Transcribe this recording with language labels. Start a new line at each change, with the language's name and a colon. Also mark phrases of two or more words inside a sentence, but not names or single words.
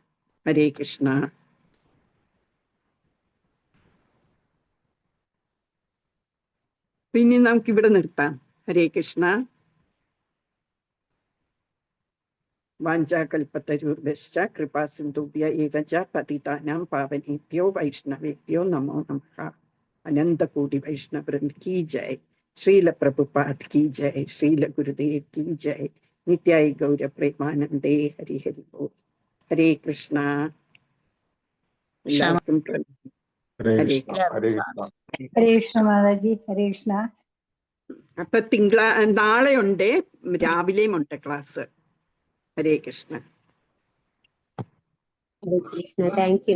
Malayalam: ഹരേ കൃഷ്ണ. പിന്നെ നമുക്കിവിടെ നിർത്താം.
Sanskrit: ഹരേ കൃഷ്ണ. വാഞ്ചാകൽപതരുർഭ്യശ്ച കൃപാസിന്ധുഭ്യ ഏവ ച പതിതാനാം പാവനേഭ്യോ വൈഷ്ണവേഭ്യോ നമോ നമഃ.
Hindi: अनन्तकोटि वैष्णववृन्द की जय. श्रील प्रभुपाद की जय. श्रील गुरुदेव की जय. नित्याय गौर प्रेमानंदे. हरि हरि बोल. हरे कृष्णा.
Malayalam: എല്ലാവർക്കും പ്രണാമം. ഹരേ ഹരേ കൃഷ്ണ ഹരേ കൃഷ്ണ. ഹരേ കൃഷ്ണ മാതാജി, ഹരേ കൃഷ്ണ. അപ്പൊ നാളെ ഉണ്ട്, രാവിലെയും ഉണ്ട് ക്ലാസ്. ഹരേ കൃഷ്ണ. ഹരേ കൃഷ്ണ.
English: thank you mother.